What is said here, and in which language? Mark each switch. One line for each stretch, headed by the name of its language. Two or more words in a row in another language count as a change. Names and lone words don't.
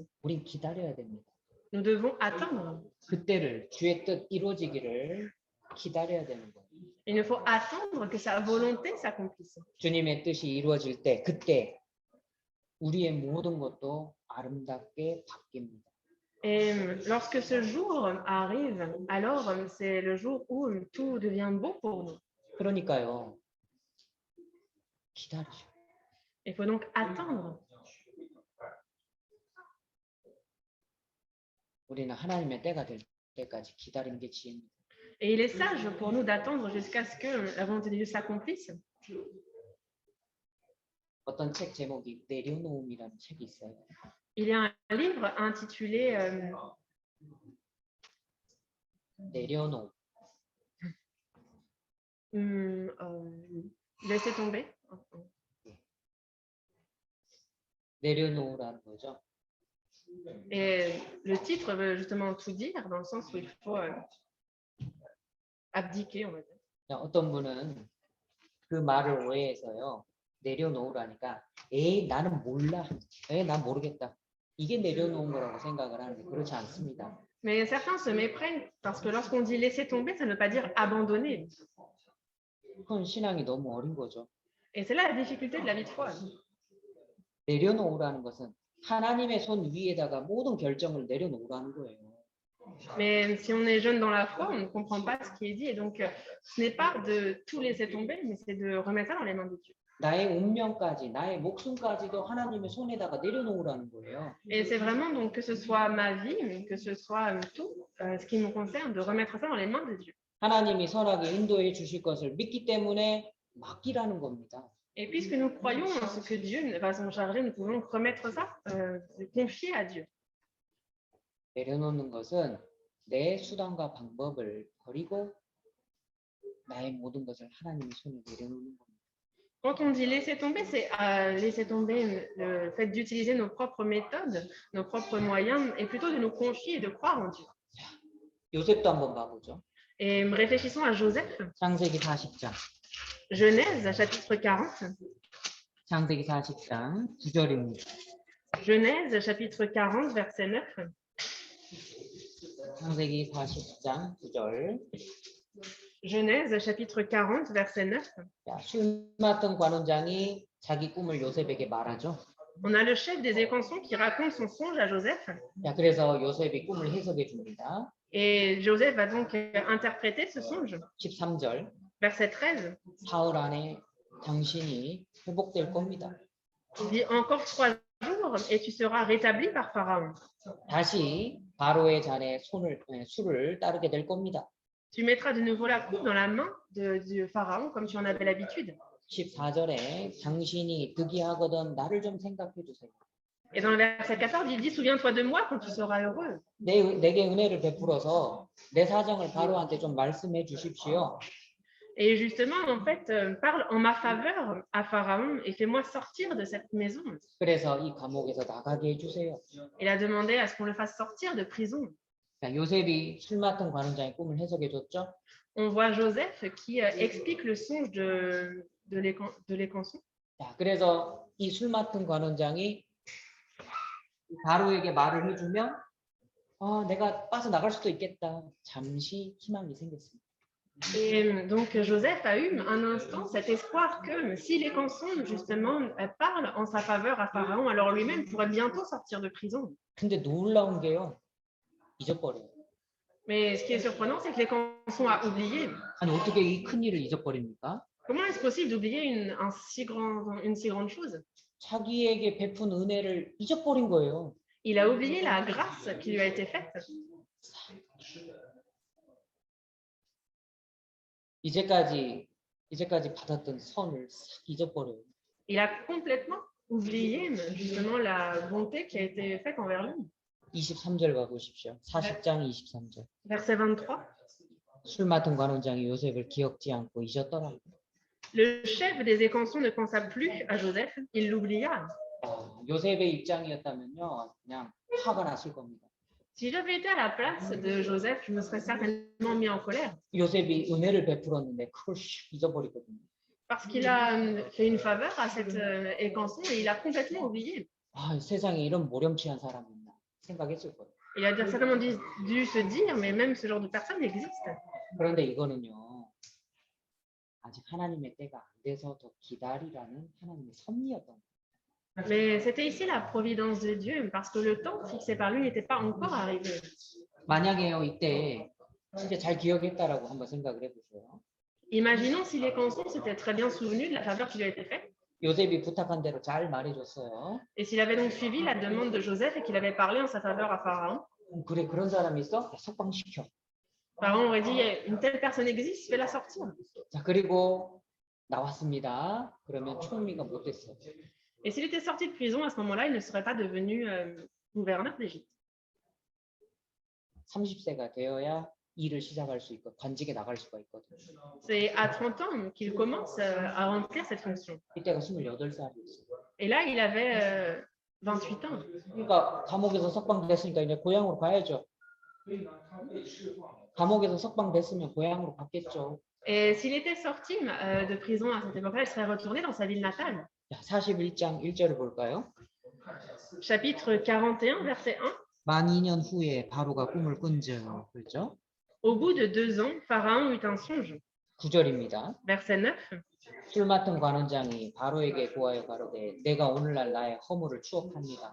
Korean: 우린 기다려야 됩니다.
French: Nous devons attendre.
Korean: 그때를 주의 뜻 이루어지기를 기다려야 되는 거예요.
French: Il nous faut attendre que sa volonté s'accomplisse.
Korean: 주님의 뜻이 이루어질 때 그때 우리의 모든 것도 아름답게 바뀝니다.
French: Et lorsque ce jour arrive, alors c'est le jour où tout devient beau pour nous.
Korean: 그러니까요. 기다리셔.
French: Il faut donc attendre.
Korean: 우리는 하나님의 때가 될 때까지 기다리는 게 지혜입니다.
French: Et il est sage pour nous d'attendre jusqu'à ce que la volonté de Dieu s'accomplisse.
Korean: 어떤 책 제목이 내려놓음이라는 책이 있어요.
French: Il y a un livre intitulé
Korean: 내려놓음.
French: Laissez tomber.
Korean: 내려놓으라는 거죠.
French: Et le titre veut justement tout dire dans le sens où il faut abdiquer, on va dire.
Korean: 어떤 분은 그 말을 오해해서요. 내려놓으라니까 에이 나는 몰라. 에이 난 모르겠다. 이게 내려놓은 거라고 생각을 하는데 그렇지 않습니다.
French: Mais certains se méprennent parce que lorsqu'on dit laisser tomber, ça ne veut pas dire abandonner.
Korean: 그건 신앙이 너무 어린 거죠.
French: Et c'est là la difficulté de la vie de foi.
Korean: 내려놓으라는 것은 하나님의 손 위에다가 모든 결정을 내려놓으라는 거예요.
French: Mais si on est jeune dans la foi, on ne comprend pas ce qui est dit. Et donc, ce n'est pas de tout laisser tomber, mais c'est de remettre ça dans les mains de Dieu.
Korean: 나의 운명까지, 나의 목숨까지도 하나님의 손에다가 내려놓으라는 거예요.
French: Et c'est vraiment donc que ce soit ma vie, que ce soit tout, ce qui me concerne, de remettre ça dans les mains de Dieu.
Korean: 하나님이 선하게 인도해 주실 것을 믿기 때문에 맡기라는 겁니다.
French: Et puisque nous croyons en ce que Dieu va s'en charger, nous pouvons remettre ça, confier à Dieu.
Korean: 내려놓는 것은 내 수단과 방법을 버리고 나의 모든 것을 하나님의 손에 내려놓는 겁니다.
French: Quand on dit laisser tomber, c'est laisser tomber le fait d'utiliser nos propres méthodes, nos propres moyens, et plutôt de nous confier et de croire en Dieu.
Korean: 요셉도 한번 봐보죠.
French: Et réfléchissons à Joseph.
Korean: 창세기 40장.
French: Genèse, chapitre 40.
Korean: 창세기 40장 9절입니다.
French: Genèse, chapitre 40, verset 9.
Korean: 창세기 40장 9절.
French: Genèse, chapitre 40, verset 9.
Korean: 자, 술 맡은 관원장이 자기 꿈을 요셉에게 말하죠.
French: On a le chef des écansons qui raconte son songe à Joseph.
Korean: 자, 그래서 요셉이 꿈을 해석해 줍니다.
French: Et Joseph va donc interpréter ce songe.
Korean: 13절.
French: Verset 13.
Korean: 사흘 안에 당신이 회복될 겁니다.
French: Il dit encore 3 jours et tu seras rétabli par Pharaon.
Korean: 다시 바로의 잔에 술을 따르게 될 겁니다.
French: Tu mettras de nouveau la coupe dans la main du Pharaon comme tu en avais l'habitude.
Korean: 14절에 당신이 득이하거든 나를 좀 생각해 주세요.
French: Et dans le verset 14, il dit souviens-toi de moi quand tu seras heureux.
Korean: 내게 은혜를 베풀어서 내 사정을 바로한테 좀 말씀해 주십시오.
French: Et justement, en fait, parle en ma faveur à Pharaon et fais-moi sortir de cette maison.
Korean: 그래서 이 감옥에서 나가게 해주세요.
French: Il a demandé à ce qu'on le fasse sortir de prison.
Korean: 자, 요셉이 술 맡은 관원장의 꿈을 해석해 줬죠.
French: On voit Joseph qui explique le songe de l'écanson.
Korean: 자, 그래서 이 술 맡은 관원장이 바로에게 말을 해주면 내가 빠져나갈 수도 있겠다. 잠시 희망이 생겼습니다.
French: Et donc Joseph a eu un instant cet espoir que si l'écanson justement parle en sa faveur à Pharaon, alors lui-même pourrait bientôt sortir de prison.
Korean: 근데 놀라운 게요. 잊어버려요.
French: Mais ce qui est surprenant, c'est que l'écanson a oublié.
Korean: 아니 어떻게 이 큰 일을 잊어버립니까?
French: Comment est-ce possible d'oublier une si grande chose?
Korean: 자기에게 베푼 은혜를 잊어버린 거예요.
French: Il a oublié la grâce qui lui a été faite.
Korean: 이제까지 받았던 선을 싹 잊어버려요.
French: Il a complètement oublié justement la bonté qui a été faite envers lui.
Korean: 23절 가보십시오. 40장 23절.
French: Verset 23.
Korean: 술 맡은 관원장이 요셉을 기억지 않고 잊었더라.
French: Le chef des écansons ne pensa plus à Joseph, il l'oublia.
Korean: 요셉의 입장이었다면요, 그냥 화가 났을 겁니다.
French: Si j'avais été à la place de Joseph, je me serais certainement mis en colère.
Korean: 요셉이 은혜를 베풀었는데 그걸 잊어버리거든요.
French: Parce qu'il a fait une faveur à cet écanson et il a complètement oublié.
Korean: 세상에 이런 모렴치한 사람이 있나 생각했을 거예요.
French: Il a certainement dû se dire, mais même ce genre de personne existe.
Korean: 그런데 이거는요, 아직 하나님의 때가 안 돼서 더 기다리라는 하나님의 섭리였던 거예요.
French: Mais c'était ici la providence de Dieu, parce que le temps fixé par lui n'était pas encore arrivé.
Korean: 만약에요, 이때 진짜 잘 기억했다라고 한번 생각을 해보세요.
French: Imaginons si l'écanson s'était très bien souvenu de la faveur qui lui a été faite.
Korean: 요셉이 부탁한 대로 잘 말해줬어요.
French: Et s'il avait donc suivi la demande de Joseph et qu'il avait parlé en sa faveur à Pharaon.
Korean: 그래, 그런 사람이 있어? 석방시켜.
French: Pharaon aurait dit une telle personne existe, fais-la sortir.
Korean: 자, 그리고 나왔습니다. 그러면 총리가 못 됐어요.
French: Et s'il était sorti de prison à ce moment-là, il ne serait pas devenu gouverneur d'Égypte.
Korean: 30세가 되어야 일을 시작할 수 있고 관직에 나갈 수가 있거든요.
French: C'est à 30 ans qu'il commence à remplir cette fonction.
Korean: 이때가 28살이었어요.
French: Et là, il avait 28 ans.
Korean: 그러니까 감옥에서 석방됐으니까 이제 고향으로 가야죠. 감옥에서 석방됐으면 고향으로 갔겠죠.
French: Et s'il était sorti de prison à cette époque-là, il serait retourné dans sa ville natale.
Korean: 자, 41장 1절을 볼까요?
French: Chapitre 41, verset 1.
Korean: 만 2년 후에 바로가 꿈을 꾼즉 그렇죠?
French: Au bout de 2 ans, Pharaon eut un songe.
Korean: 9절입니다.
French: Verset 9.
Korean: 술 맡은 관원장이 바로에게 구하여 가로되 내가 오늘날 나의 허물을 추억합니다.